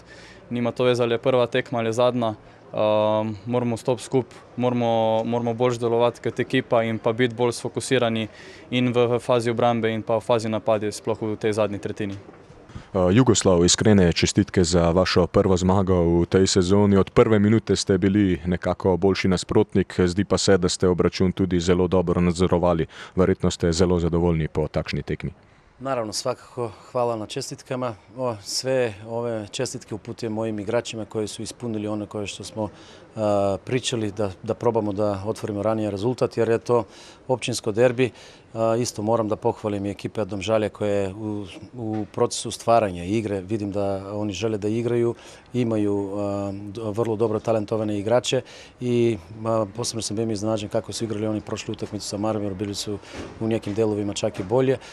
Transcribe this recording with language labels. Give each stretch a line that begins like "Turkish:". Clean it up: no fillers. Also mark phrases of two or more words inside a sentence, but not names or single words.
Slovenian: Nima to veze, ali je prva tekma ali zadnja. Moramo stopiti skupaj, moramo bolj delovati kot ekipa in pa biti bolj sfokusirani in v fazi obrambe in pa v fazi napadov, sploh v tej zadnji tretjini. Jugoslav, iskrene čestitke za vašo prvo zmago v tej sezoni. Od prve minute ste bili nekako boljši nasprotnik, zdi pa se, da ste obračun tudi zelo dobro nadzorovali. Verjetno ste zelo zadovoljni po takšni tekmi.
Serbian: Naravno, svakako hvala na čestitkama. Sve ove čestitke uputujem mojim igračima koji su ispunili ono koje što smo pričali, da probamo da otvorimo ranije rezultat, jer je to općinsko derbi. Isto moram da pohvalim i ekipe Domžalja koje u procesu stvaranja igre, vidim da oni žele da igraju, imaju vrlo dobro talentovane igrače i posebno sam bio iznenađen kako su igrali oni prošlu utakmicu sa Maribor, bili su u nekim delovima čak i bolje.